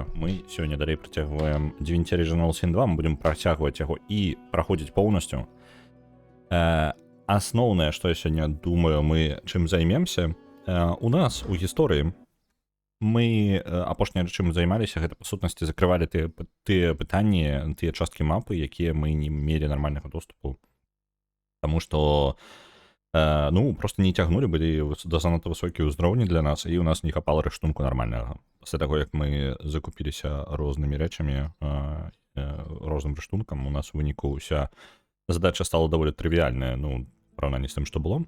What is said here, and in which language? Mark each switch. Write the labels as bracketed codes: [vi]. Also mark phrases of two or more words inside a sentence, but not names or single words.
[uk] Ми сьогодні далі протягуємо Divinity Original Sin 2, ми будемо протягувати його і проходити повністю. Основне, що я сьогодні думаю, ми чим займемося, у нас у історії ми апошні чим займалися, [be] гэта па сутнасці закрывалі тыя пытанні, тыя часткі мапы, якія мы не мелі нармальнага доступу. Таму што ну, просто не цягнулі, былі занадта высокія ўзроўні для нас, і у нас не хапала рыштунку нармальнага. Пасля таго, як мы закупіліся рознымі рэчамі, розным рыштункам, у нас у выніку ўся задача стала даволі трывіяльная, ну, параўнанні з тым, што было.